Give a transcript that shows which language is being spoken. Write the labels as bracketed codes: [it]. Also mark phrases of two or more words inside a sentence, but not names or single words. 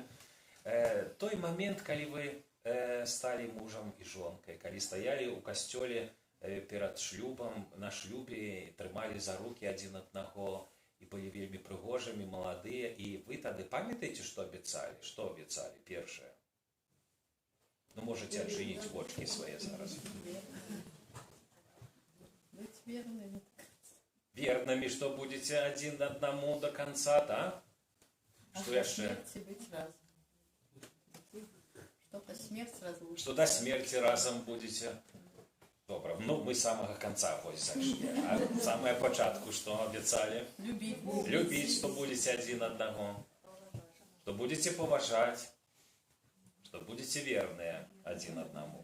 [be] Той момент, калі вы сталі мужам і жонкай, калі стаялі ў касцёле перад шлюбам, на шлюбе, трымалі за рукі адзін аднаго і былі вельмі прыгожымі, маладыя, і вы тады памятаеце, што абяцалі? Што абяцалі першае? Ну, можете адчыніць вочкі свае зараз. [ru] Быть верными. [be] Вернымі, што будзеце адзін аднаму [ru] до конца, [be] да? Што яшчэ? [ru] Быть разом. Чтобы смерть разлучить. [be] Што да смерці разам будзеце? Добра, ну мы з самага канца вось зайшлі. А самае пачатку, што абяцалі? [ru] Любить. [be] Любіць, што будзеце адзін аднаго. Што будзеце паважаць. Што будзеце верныя адзін аднаму.